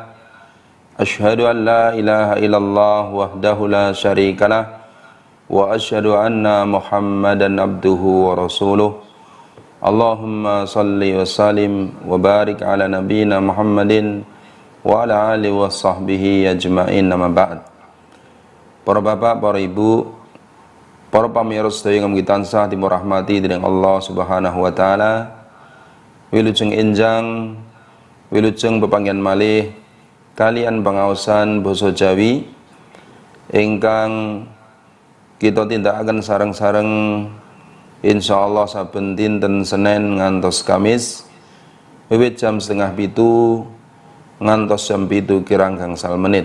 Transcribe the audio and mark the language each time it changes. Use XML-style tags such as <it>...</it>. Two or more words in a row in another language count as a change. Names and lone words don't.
<ar>أشهد أن لا إله إلا الله وحده لا شريك له وأشهد أن محمدا عبده ورسوله. اللهم صل وسلم وبارك على نبينا محمد وعلى آله وصحبه أجمعين، أما بعد.</ar> <jv>Para bapak, para ibu, para pamirsa sedaya ingkang tansah dirahmati dening Allah</jv> <ar>سبحانه وتعالى.</ar> <jv>Wilujeng enjang, wilujeng pepanggihan malih kalian pangaosan basa Jawi ingkang kita tindakaken sareng-sareng insyaallah saben dinten Senin ngantos Kamis wiwit jam 6:30 ngantos jam 7 kirang gangsal menit.</jv>